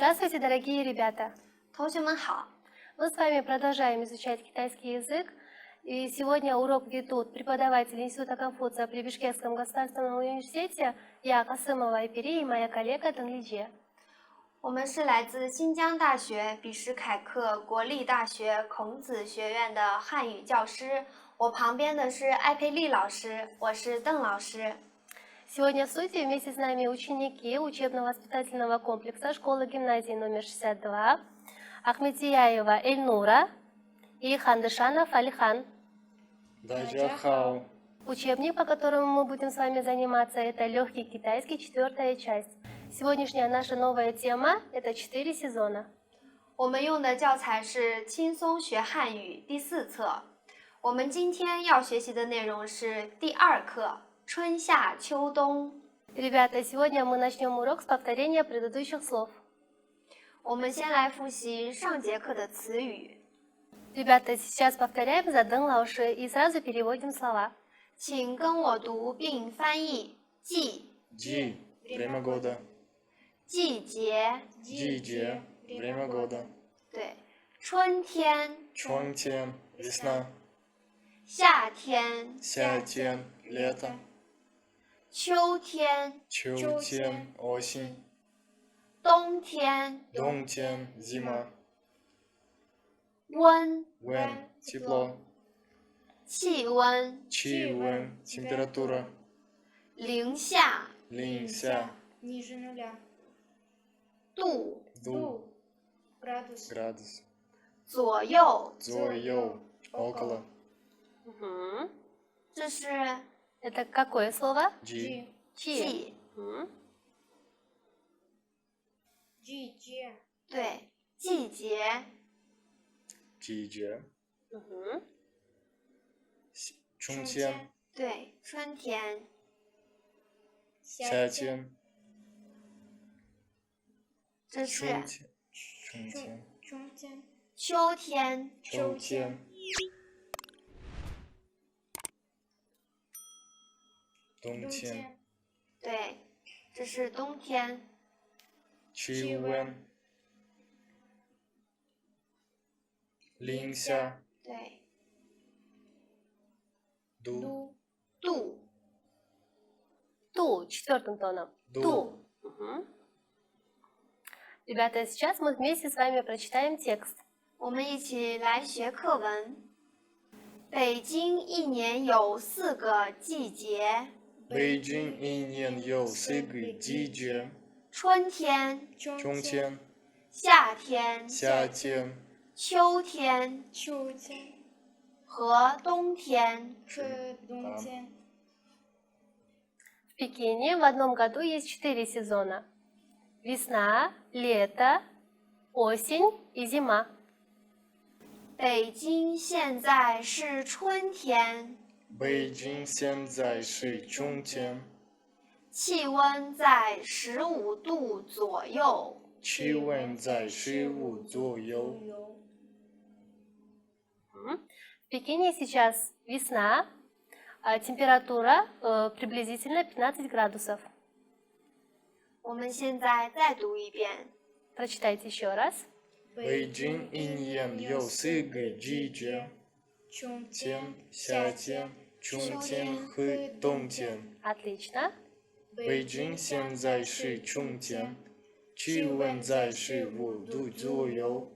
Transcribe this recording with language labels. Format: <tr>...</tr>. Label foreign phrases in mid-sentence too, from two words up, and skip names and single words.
<ru>Здравствуйте, дорогие ребята!</ru> <zh>同学们好，</zh> <ru>Мы с вами продолжаем изучать китайский язык. И сегодня урок ведут преподаватели Института Конфуция при Бишкекском государственном университете я, Касымова Айпери, и моя коллега Танлиджи.</ru> <zh>我们是来自新疆大学比什凯克国立大学孔子学院的汉语教师。我旁边的是艾佩丽老师，我是邓老师。</zh> <ru>Сегодня в студии вместе с нами ученики учебно-воспитательного комплекса школы-гимназии номер 62 Ахметияева Эльнура и Хандышанов Алихан. Учебник, по которому мы будем с вами заниматься, это легкий китайский, 4-я часть. Сегодняшняя наша новая тема – это 4 сезона.</ru> <zh>我们用的教材是轻松学汉语第4册。我们今天要学习的内容是第2课春夏秋冬。</zh> <ru>Ребята, сегодня мы начнем урок с повторения предыдущих слов.</ru> <zh>我们先来复习上节课的词语。</zh> <ru>Ребята, сейчас повторяем за Дэн Лауши и сразу переводим слова.</ru> <zh>请跟我读并翻译。</zh> <ru>Ди, время года.</ru> <zh>季节，</zh> <ru>время года.</ru> <zh>对，春天，</zh> <ru>Чуантен, весна.</ru> <zh>夏天，</zh> <ru>лето.</ru> <zh>秋天，</zh> <ru>Чутен, осень.</ru> <zh>冬天，</zh> <ru>Дунтен, зима.</ru> <zh>温，</zh> <ru>тепло.</ru> <zh>气温，</zh> <ru>Чивен, температура.</ru> <zh>零下， Линся,</zh> <ru>ниже нуля,</ru> <zh>度，</zh> <ru>градус,</ru> <zh>左右，</zh> <ru>зоё, около. Мгм.</ru> <zh>这是</zh> <ru>Это какое слово?</ru> <zh>Джи, 季， Мгм. джи, 对，季节， джиджи. Мгм. Чунтен, 对，春天，夏天. 这是 Чунтен, 春天，秋天，秋天. Дунтен, 对，这是冬天， Чивен. Линся, 对， ду, 度，</zh> <ru>Ту, 4-м тоном.</ru> <zh>ду. Мгм.</zh> <ru>Ребята, сейчас мы вместе с вами прочитаем текст.</ru> <zh>我们一起来学课文。北京一年有4个季节： Бейджин一年有4个季节，春天、春天、夏天、夏天、秋天秋天和冬天。和冬天。</zh> <ru>В Пекине в одном году есть 4 сезона. Весна, лето, осень и зима.</ru> <zh>北京现在是春天，北京现在是春天，气温在15度左右。气温在15左右。</zh> <ru>В Пекине сейчас весна, а температура приблизительно 15 градусов.</ru> <zh>我们现在再读一遍。</zh> <ru>Прочитайте еще раз.</ru> <zh>北京一年有4个季节，春天、夏天、春天和冬天。</zh> <ru>Отлично.</ru> <zh>北京现在是春天，气温在15度左右。</zh>